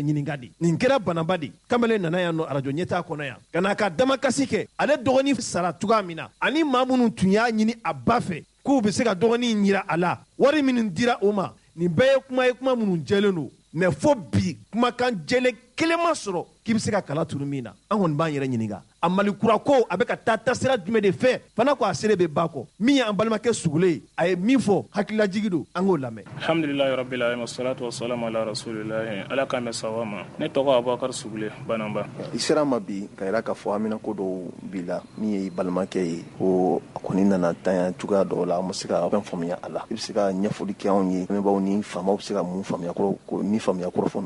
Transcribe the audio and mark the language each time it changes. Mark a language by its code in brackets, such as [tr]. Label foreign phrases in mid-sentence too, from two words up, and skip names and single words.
[bm] ɲininka de nin kɛra banaba de kamalen nana yan nɔ arajo ɲɛtaa kɔnɔ yan ka na ka damakasi kɛ ale dɔgɔnin sara cogoya min na ani maa minnu tun y'a ɲini a ba fɛ k'u bɛ se ka dɔgɔnin yira a la wari minnu dira o ma nin bɛɛ ye kuma minnu jɛlen don mɛ fo bi kumakan jɛlen kelen ma sɔrɔ k'i bɛ se ka kala turu min na an kɔni b'an yɛrɛ ɲininka a malikura ko a bɛ ka taa tasira jumɛn de fɛ fana ko a sere bɛ ba kɔ min ye an balimakɛ sugule ye a ye min fɔ hakililajigi don an k'o lamɛn. [ar] الحمد لله رب العالمين والصلاة والسلام على رسول الله [bm] ala k'an bɛ sawa ma ne tɔgɔ Abubakar Sugule Banamba. I sera ma bi ka yira k'a fɔ Amina ko dɔw b'i la min ye balimakɛ ye ko a kɔni nana tanya cogoya dɔw la an ma se ka fɛn faamuya a la i bɛ se ka ɲɛfɔli kɛ anw ye lamɛnbaaw ni faamaw bɛ se ka mun faamuya kɔrɔ fɔ ninnu.